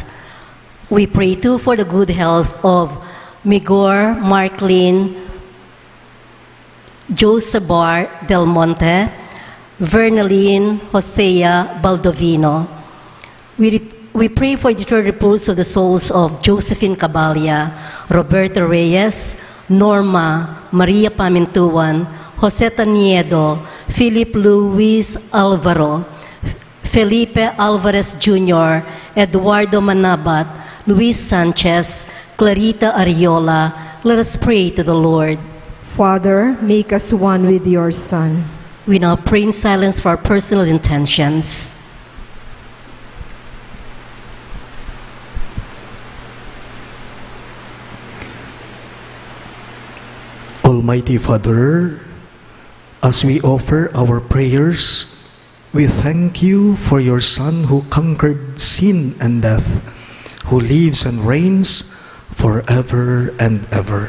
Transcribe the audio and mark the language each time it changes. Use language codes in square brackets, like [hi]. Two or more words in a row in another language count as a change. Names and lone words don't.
[en] We pray too for the good health of Migor, Marklin, Josebar Del Monte, Vernaline, Hosea Baldovino. We pray for the eternal repose of the souls of Josephine Cabalia, Roberto Reyes, Norma, Maria Pamintuan, Jose Taniedo, Philip Luis Alvaro, Felipe Alvarez Jr., Eduardo Manabat, Luis Sanchez, Clarita Ariola. Let us pray to the Lord. Father, make us one with your Son. We now pray in silence for our personal intentions. Almighty Father, as we offer our prayers, we thank you for your Son who conquered sin and death, who lives and reigns forever and ever.